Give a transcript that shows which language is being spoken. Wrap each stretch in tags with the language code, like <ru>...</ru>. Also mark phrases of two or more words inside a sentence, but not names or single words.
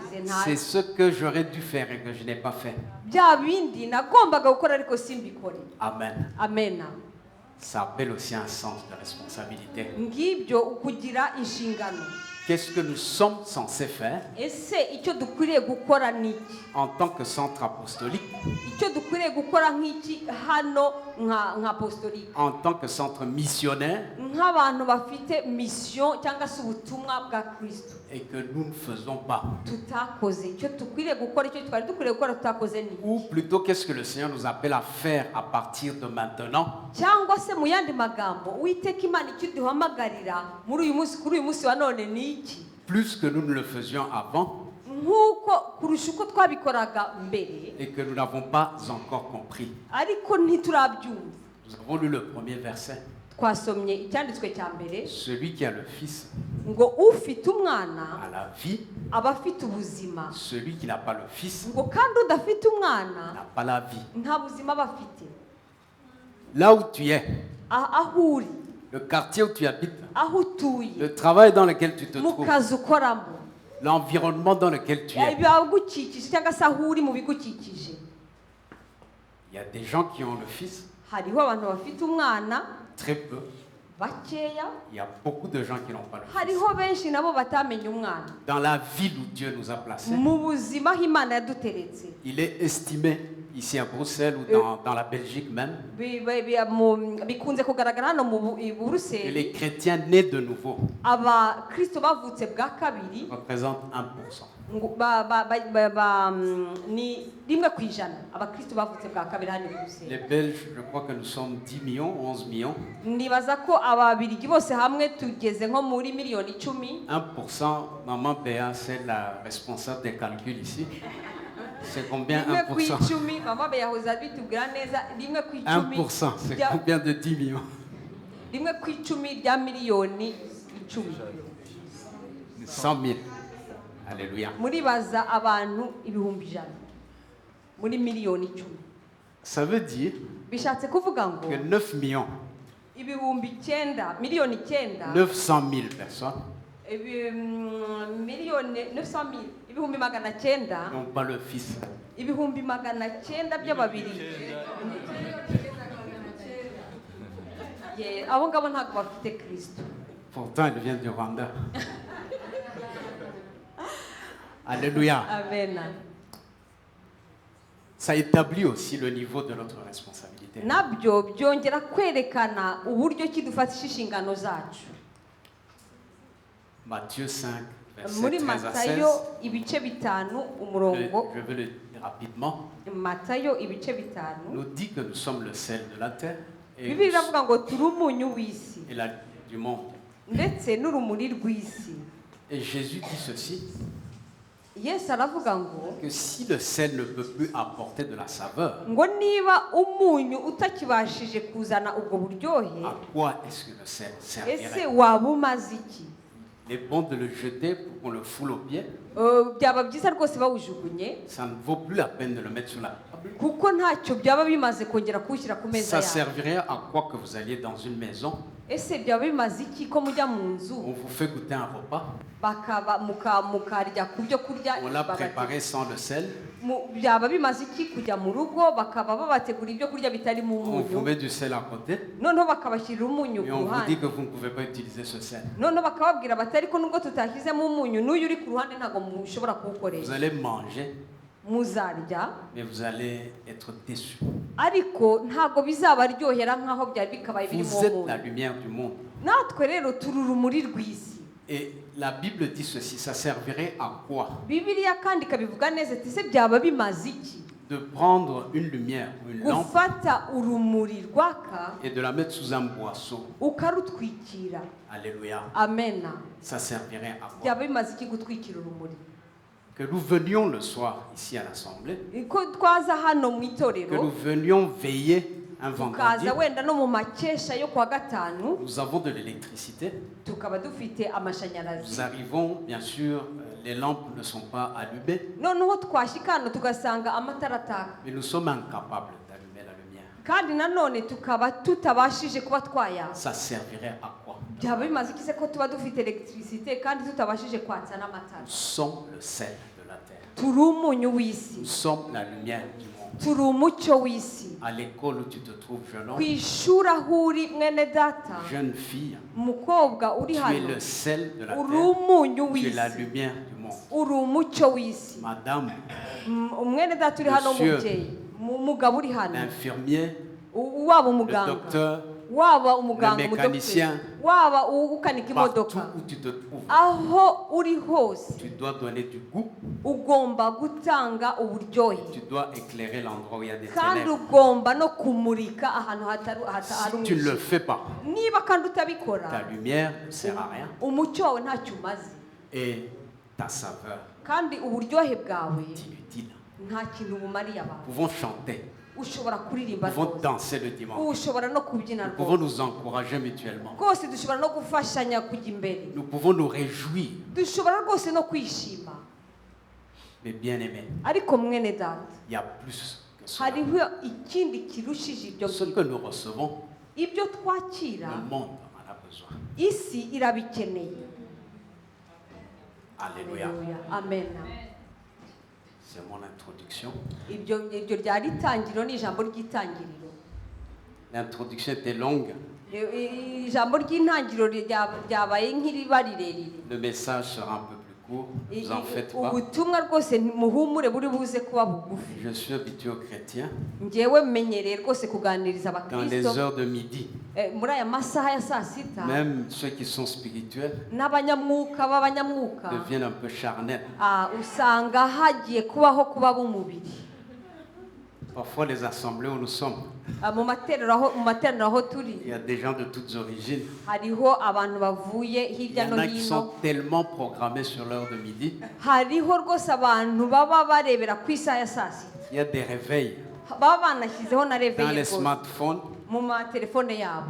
<fr>C'est ce que j'aurais dû faire et que je n'ai pas fait.</fr> <rw>bya bindi nagombaga gukora ariko simbikore. Amen. Amena.</rw> <fr>Ça appelle aussi un sens de responsabilité.</fr> <rw>Ngibyo ukugira inshingano.</rw> <fr>Qu'est-ce que nous sommes censés faire</fr> <rw>Ese icyo dukwiriye gukora ni iki?</rw> <fr>en tant que centre apostolique,</fr> <rw>Icyo dukwiriye gukora nk'iki hano nka apostolique,</rw> <fr>en tant que centre missionnaire,</fr> <rw>nk'abantu bafite mission cyangwa se ubutumwa bwa Kristo,</rw> <fr>et que nous ne faisons pas.</fr> <rw>tutakoze icyo dukwiriye gukora, icyo twari dukwiriye gukora tutakoze ni</rw> <fr>Ou plutôt, qu'est-ce que le Seigneur nous appelle à faire à partir de maintenant?</fr> <rw>cyangwa se mu yandi magambo Uwiteka Imana icyo duhamagarira muri uyu munsi, kuri uyu munsi wa none ni iki?</rw> <fr>Plus que nous ne le faisions avant</fr> <rw>nk'uko kurusha uko twabikoraga mbere,</rw> <fr>et que nous n'avons pas encore compris.</fr> <rw>ariko ntiturabyumva.</rw> <fr>Nous avons lu le premier verset.</fr> <rw>Twasomye icyanditswe cya mbere</rw> <fr>Celui qui a le Fils</fr> <rw>ngo ufite umwana</rw> <fr>a la vie,</fr> <rw>aba afite ubuzima,</rw> <fr>celui qui n'a pas le Fils</fr> <rw>ngo kandi udafite umwana</rw> <fr>n'a pas la vie.</fr> <rw>nta buzima aba afite.</rw> <fr>Là où tu es,</fr> <rw>Aho uri,</rw> <fr>le quartier où tu habites,</fr> <rw>aho utuye,</rw> <fr>le travail dans lequel tu te</fr> <rw>mu</rw> <fr>trouves,</fr> <rw>kazi ukoramo,</rw> <fr>l'environnement dans lequel tu es.</fr> <rw>ibigukikije cyangwa se aho uri mu bigukikije.</rw> <fr>Il y a des gens qui ont le Fils,</fr> <rw>Hariho abantu bafite umwana</rw> <fr>très peu.</fr> <rw>bakeya,</rw> <fr>Il y a beaucoup de gens qui n'ont pas le Fils.</fr> <rw>hariho benshi nabo batamenye umwana.</rw> <fr>Dans la ville où Dieu nous a placés,</fr> <rw>Mu buzima aho Imana yaduteretse,</rw> <fr>il est estimé ici à Bruxelles ou dans la Belgique même,</fr> <rw>bikunze kugaragara hano i</rw> <fr>que</fr> <rw>Buruseli,</rw> <fr>les chrétiens nés de nouveau</fr> <rw>abakristo bavutse bwa kabiri</rw> <fr>représentent 1%.</fr> <rw>ni 1% abakristo bavutse bwa kabiri hano i</rw> <fr>Les</fr> <rw>Buruseli.</rw> <fr>Belges, je crois que nous sommes 10 millions, 11 millions.</fr> <rw>Nibaza ko ababirigi bose hamwe tugeze nko muri miliyoni 10.</rw> <fr>1%, Maman Béa, c'est la responsable des calculs ici. C'est combien 1%? 1%.</fr> <rw>Mama Beyahoza bitubwira neza</rw> <fr>1%, c'est combien de 10 millions?</fr> <rw>1% rya miliyoni 10.</rw> <fr>100 000. Alléluia.</fr> <rw>Muribaza abantu ibihumbi 100 muri miliyoni 10.</rw> <fr>Ça veut dire</fr> <rw>Bishatse kuvuga ngo</rw> <fr>que 9 millions,</fr> <rw>ibihumbi 9, miliyoni 9,</rw> <fr>900 000 personnes</fr> <rw>miliyoni 900,000, ibihumbi 900,</rw> <fr>n'ont pas le Fils.</fr> <rw>ibihumbi 900 by'ababiri. Abo ngabo ntabwo bafite Kristo.</rw> <fr>Pourtant, il vient du Rwanda. Alléluia.</fr> <rw>Amen.</rw> <fr>Ça établit aussi le niveau de notre responsabilité.</fr> <rw>Nabyo byongera kwerekana uburyo ki dufatisha inshingano zacu.</rw> <fr>Matthieu 5, verset</fr> <rw>Muri</rw> <fr>13 à 16.</fr> <rw>Matayo ibice 5 umurongo,</rw> <fr>Je vais le dire rapidement.</fr> <rw>Matayo ibice 5,</rw> <fr>Nous dit que nous sommes le sel de la terre et,</fr> <rw>Bibiliya iravuga ngo turi umunyu w'isi</rw> <fr>et la du monde.</fr> <rw>ndetse n'urumuri rw'isi.</rw> <fr>Et Jésus dit ceci.</fr> <rw>yesu aravuga ngo</rw> <fr>que si le sel ne peut plus apporter de la saveur,</fr> <rw>ngo niba umunyu utakibashije kuzana ubwo buryohe</rw> <fr>à quoi est-ce que le sel</fr> <rw>ese</rw> <fr>servirait?</fr> <rw>waba umaze iki?</rw> <fr>Il est bon de le jeter pour qu'on le foule au pied.</fr> <rw>Byaba byiza rwose bawujugunye</rw> <fr>Ça ne vaut plus la peine de le mettre sur la table.</fr> <rw>kuko ntacyo byaba bimaze kongera kuwushyira ku meza</rw> <fr>Ça</fr> <rw>yawe.</rw> <fr>servirait à quoi que vous alliez dans une maison,</fr> <rw>Ese byaba bimaze iki ko mujya mu nzu</rw> <fr>on vous fait goûter un repas,</fr> <rw>mukarya ku byo kurya</rw> <fr>on l'a préparé sans le sel,</fr> <rw>byaba bimaze iki kujya mu rugo bakaba babategura ibyo kurya bitarimo</rw> <fr>on vous</fr> <rw>umunyu</rw> <fr>met du sel à côté</fr> <rw>noneho bakabashyirira umunyu</rw> <fr>et</fr> <rw>ku</rw> <fr>on vous dit</fr> <rw>ruhande</rw> <fr>que vous ne pouvez pas utiliser ce sel.</fr> <rw>noneho bakababwira bati ariko nubwo tutashyizemo umunyu n'uyu uri ku ruhande ntabwo mushobora</rw> <fr>Vous</fr> <rw>kuwukoresha</rw> <fr>allez manger,</fr> <rw>muzarya</rw> <fr>mais vous allez être déçus.</fr> <rw>ariko ntabwo bizabaryohera nk'aho byari bikabaye birimo</rw> <fr>Vous êtes la</fr> <rw>umunyu</rw> <fr>lumière du monde.</fr> <rw>natwe rero turi urumuri rw'isi.</rw> <fr>Et la Bible dit ceci, ça servirait à quoi?</fr> <rw>Bibiliya kandi ikabivuga neza ati ese byaba bimaze iki</rw> <fr>De prendre une lumière, une lampe,</fr> <rw>gufata urumuri rwaka</rw> <fr>et de la mettre sous un boisseau.</fr> <rw>ukarutwikira.</rw> <fr>Alléluia.</fr> <rw>Amena.</rw> <fr>Ça servirait à quoi?</fr> <rw>byaba bimaze iki gutwikira urumuri?</rw> <fr>Que nous venions le soir ici à l'Assemblée,</fr> <rw>ko twaza hano mu</rw> <fr>que nous</fr> <rw>itorero</rw> <fr>venions veiller un vendredi.</fr> <rw>tukaza wenda no mu makesha yo kuwa gatanu</rw> <fr>Nous avons de l'électricité.</fr> <rw>tukaba dufite</rw> <fr>Nous</fr> <rw>amashanyarazi</rw> <fr>arrivons, bien sûr, les lampes ne sont pas allumées,</fr> <rw>noneho twashyika hano tugasanga amatara ataka</rw> <fr>mais nous sommes incapables d'allumer la lumière.</fr> <rw>kandi nanone tukaba tutabashije kuba twayaka.</rw> <fr>Ça servirait à quoi?</fr> <rw>byaba bimaze iki se ko tuba dufite electricité kandi tutabashije kwatsa n'amatara?</rw> <fr>Nous sommes le sel de la terre.</fr> <rw>turi umunyu w'isi,</rw> <fr>Nous sommes la lumière du monde.</fr> <rw>turi umucyo w'isi.</rw> <fr>À l'école où tu te trouves, jeune</fr> <rw>ku</rw> <fr>homme,</fr> <rw>ishuri aho uri mwene data,</rw> <fr>jeune fille,</fr> <rw>umukobwa</rw> <fr>tu</fr> <rw>uri</rw> <fr>es</fr> <rw>hano,</rw> <fr>le sel de la</fr> <rw>uri</rw> <fr>terre.</fr> <rw>umunyu</rw> <fr>Tu es la</fr> <rw>w'isi,</rw> <fr>lumière du monde.</fr> <rw>uri umucyo w'isi.</rw> <fr>Madame,</fr> <rw>Mwene data uri hano,</rw> <fr>Monsieur.</fr> <rw>umubyeyi, umugabo uri hano,</rw> <fr>l'infirmier,</fr> <rw>waba</rw> <fr>le</fr> <rw>umuganga,</rw> <fr>docteur,</fr> <rw>waba umuganga,</rw> <fr>le mécanicien,</fr> <rw>umudokiteri, waba ukanika</rw> <fr>partout</fr> <rw>imodoka,</rw> <fr>où tu te trouves,</fr> <rw>aho uri hose</rw> <fr>tu dois donner du goût,</fr> <rw>ugomba gutanga uburyohe</rw> <fr>tu dois éclairer l'endroit où il y a des</fr> <rw>kandi</rw> <fr>ténèbres.</fr> <rw>ugomba no kumurika ahantu hari</rw> <fr>Si tu ne le</fr> <rw>umwijima.</rw> <fr>fais pas,</fr> <rw>Niba kandi</rw> <fr>ta</fr> <rw>utabikora</rw> <fr>lumière ne sert à rien</fr> <rw>umucyo wawe ntacyo umaze</rw> <fr>et ta saveur</fr> <rw>kandi uburyohe bwawe</rw> <fr>est inutile.</fr> <rw>nta kintu bumariye</rw> <fr>Nous</fr> <rw>abantu.</rw> <fr>pouvons chanter,</fr> <rw>Ushobora kuririmba</rw> <fr>nous pouvons</fr> <rw>rwose,</rw> <fr>danser le dimanche,</fr> <rw>ushobora no kubyina</rw> <fr>nous pouvons</fr> <rw>rwose</rw> <fr>nous encourager mutuellement,</fr> <rw>rwose, dushobora no gufashanya kujya imbere,</rw> <fr>nous pouvons nous réjouir.</fr> <rw>dushobora rwose no kwishima.</rw> <fr>Mais bien aimé,</fr> <rw>Ariko mwene data,</rw> <fr>il y a plus que cela.</fr> <rw>hariho ikindi kirushije ibyo</rw> <fr>Ce</fr> <rw>ngibyo.</rw> <fr>que nous recevons,</fr> <rw>Ibyo twakira</rw> <fr>le monde en a besoin.</fr> <rw>isi irabikeneye.</rw> <fr>Alléluia.</fr> <rw>Haleluya. Amen.</rw> <fr>C'est mon introduction.</fr> <rw>Ibyo ryari itangiriro, ni ijambo ry'itangiriro.</rw> <fr>L'introduction était longue.</fr> <rw>Ijambo ry'intangiriro ryabaye nk'iriba rirerire.</rw> <fr>Le message sera un peu plus court. Ne vous en faites pas.</fr> <rw>Ubutumwa rwose muhumure buri buze kuba bugufi.</rw> <fr>Je suis habitué aux chrétiens</fr> <rw>Njyewe menyereye rwose kuganiriza</rw> <fr>dans les</fr> <rw>abakristo</rw> <fr>heures de midi.</fr> <rw>muri aya masaha ya saa sita,</rw> <fr>Même ceux qui sont spirituels</fr> <rw>n'abanyamwuka b'abanyamwuka</rw> <fr>deviennent un peu charnels.</fr> <rw>usanga hagiye kubaho kuba b'umubiri.</rw> <fr>Parfois, les assemblées où nous sommes,</fr> <rw>Mu materaniro aho turi</rw> <fr>il y a des gens de toutes origines.</fr> <rw>hariho abantu bavuye</rw> <fr>Il y</fr> <rw>hirya</rw> <fr>en</fr> <rw>no</rw> <fr>a qui</fr> <rw>hino.</rw> <fr>sont tellement programmés sur l'heure de midi.</fr> <rw>Hariho rwose abantu baba barebera ku isaha ya saa sita,</rw> <fr>Il y a des réveils</fr> <rw>baba banashyizeho na</rw> <fr>dans</fr> <rw>reveye</rw> <fr>les</fr> <rw>rwose</rw> <fr>smartphones</fr> <rw>mu matelefone yabo.</rw>